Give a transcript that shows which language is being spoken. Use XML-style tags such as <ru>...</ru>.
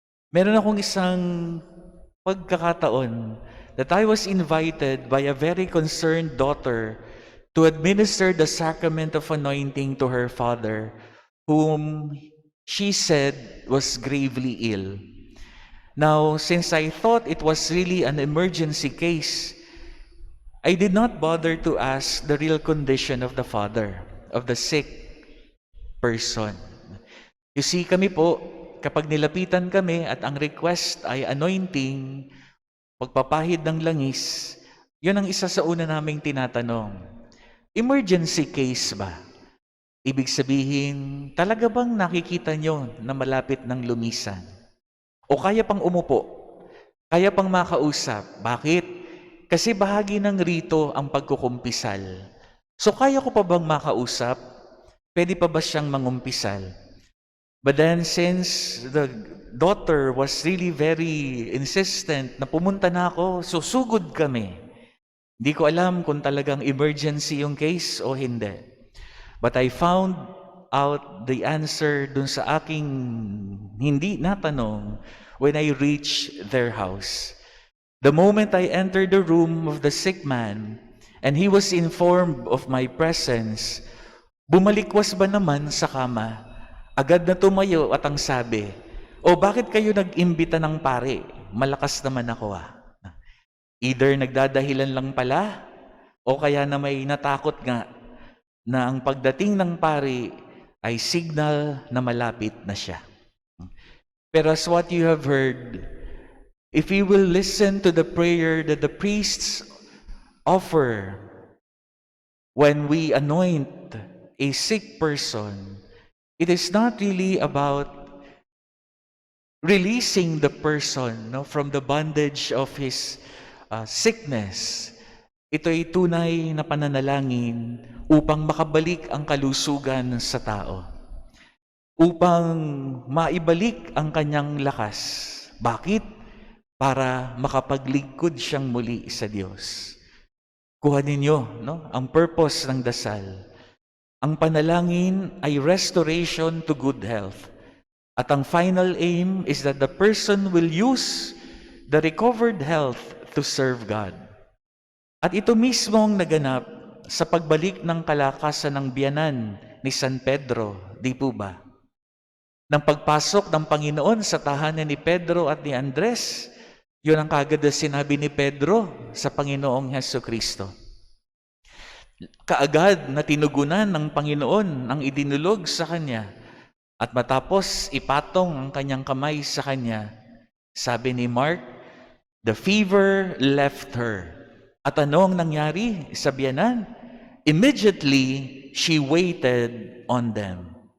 <tl>Meron akong isang pagkakataon</tl> <en>that I was invited by a very concerned daughter to administer the sacrament of anointing to her father, whom she said was gravely ill. Now, since I thought it was really an emergency case, I did not bother to ask the real condition of the father, of the sick person. You see,</en> <tl>kami po, kapag nilapitan kami at ang request ay anointing, pagpapahid ng langis, yun ang isa sa una naming tinatanong. Emergency case ba? Ibig sabihin, talaga bang nakikita nyo na malapit ng lumisan? O kaya pang umupo? Kaya pang makausap? Bakit? Kasi bahagi ng rito ang pagkukumpisal. So kaya ko pa bang makausap? Pwede pa ba siyang mangumpisal?</tl> <en>But then since the daughter was really very insistent</en> <tl>na pumunta na ako, susugod kami. Hindi ko alam kung talagang emergency yung case o hindi.</tl> <en>But I found out the answer</en> <tl>dun sa aking hindi natanong</tl> <en>when I reached their house. The moment I entered the room of the sick man and he was informed of my presence,</en> <tl>bumalikwas ba naman sa kama? Agad na tumayo at ang sabi, bakit kayo nag-imbita ng pare? Malakas naman ako Either nagdadahilan lang pala, o kaya na may natakot nga na ang pagdating ng pari ay signal na malapit na siya.</tl> <en>Pero as what you have heard, if we will listen to the prayer that the priests offer when we anoint a sick person, it is not really about releasing the person, no, from the bondage of his sickness.</en> <tl>Ito ay tunay na pananalangin upang makabalik ang kalusugan sa tao, upang maibalik ang kanyang lakas. Bakit? Para makapaglingkod siyang muli sa Diyos. Kuhanin niyo, no, ang purpose ng dasal. Ang panalangin ay</tl> <en>restoration to good health.</en> <tl>At ang</tl> <en>final aim is that the person will use the recovered health to serve God.</en> <tl>At ito mismo ang naganap sa pagbalik ng kalakasan ng biyanan ni San Pedro, di po ba? Nang pagpasok ng Panginoon sa tahanan ni Pedro at ni Andres, yun ang kagad na sinabi ni Pedro sa Panginoong Hesukristo. Kaagad na tinugunan ng Panginoon ang idinulog sa kanya. At matapos ipatong ang kanyang kamay sa kanya, sabi ni Mark,</tl> <en>the fever left her.</en> <tl>At ano ang nangyari sa biyanan?</tl> <en>Immediately, she waited on them.</en>